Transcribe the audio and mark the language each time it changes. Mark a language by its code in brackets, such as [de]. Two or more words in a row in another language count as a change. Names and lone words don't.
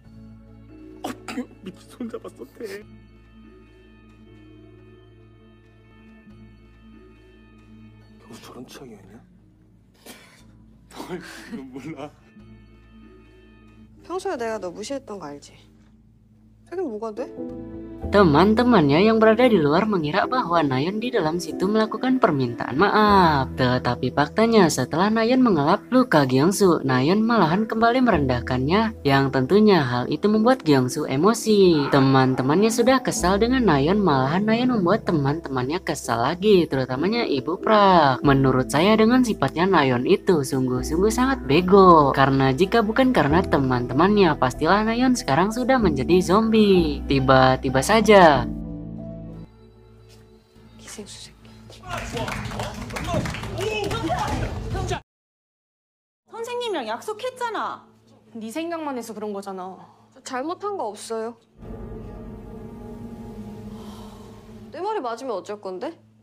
[ko] 미친 손 잡았어, 대. 교수 저런 취향이었냐? 널 지금 몰라. 평소에 내가 너 무시했던 거 알지? 되긴 뭐가 돼? [id] Teman-temannya yang berada di luar mengira bahwa Nayeon di dalam situ melakukan permintaan maaf. Tetapi faktanya setelah Nayeon mengelap luka Gyeongsu, Nayeon malahan kembali merendahkannya, yang tentunya hal itu membuat Gyeongsu emosi. Teman-temannya sudah kesal dengan Nayeon, malahan Nayeon membuat teman-temannya kesal lagi, terutamanya Ibu Prak. Menurut saya dengan sifatnya Nayeon itu sungguh-sungguh sangat bego. Karena jika bukan karena teman-temannya, pastilah Nayeon sekarang sudah menjadi zombie. Tiba-tiba saja [ko] 기생수 새끼. 선생님이랑 약속했잖아. 네 생각만 해서 그런 거잖아. 잘못한 거 없어요. 내 말이 맞으면 어쩔 건데?